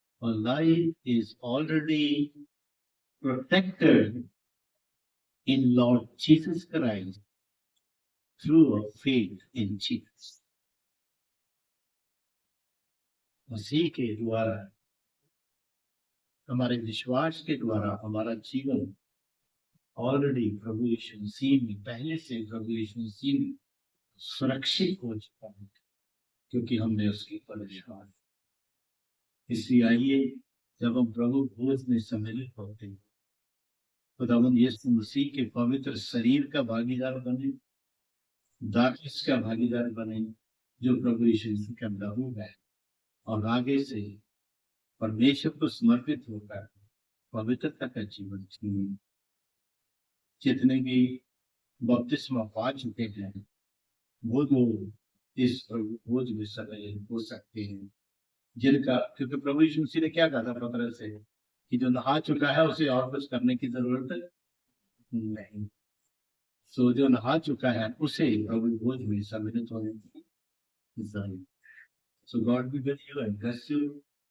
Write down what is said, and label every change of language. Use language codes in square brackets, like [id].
[en] Life is already protected in Lord Jesus Christ through a faith in Jesus. [hi] उसी के द्वारा, हमारे विश्वास के द्वारा हमारा जीवन ऑलरेडी प्रभु यीशु मसीह में, पहले से प्रभु यीशु मसीह में सुरक्षित हो चुका है, क्योंकि हमने उसके पर विश्वास। इसलिए आइए, जब हम प्रभु भोज में सम्मिलित होते हैं, खुदावंद यीशु मसीह के पवित्र शरीर का भागीदार बने, दाखिस का भागीदार बने, जो प्रभु यीशु मसीह का लहू है, और आगे से परमेश्वर को समर्पित होकर पवित्रता का जीवन जिए। जितने भी बपतिस्मा पा चुके हैं वो इस भोज में सम्मिलित हो सकते हैं, जिनका, क्योंकि प्रभु यीशु मसीह ने क्या कहा था पतरस से कि जो नहा चुका है उसे और कुछ करने की जरूरत नहीं। सो जो नहा चुका है उसे प्रभु भोज में सम्मिलित होने की। [en] So God be with you and bless you.